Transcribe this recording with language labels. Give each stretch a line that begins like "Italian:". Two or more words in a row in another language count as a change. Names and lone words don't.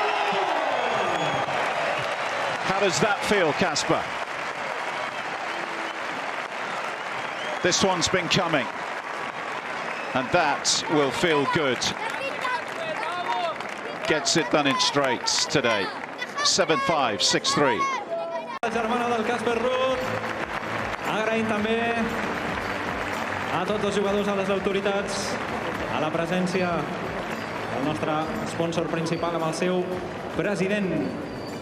English: How does that feel, Casper? This one's been coming, and that will feel good. Gets it done in straights today. 7-5, 6-3.
Catalan: La germana del Casper Ruud. Agraïm també a tots els jugadors, a les autoritats, a la presència del nostre sponsor principal amb el seu president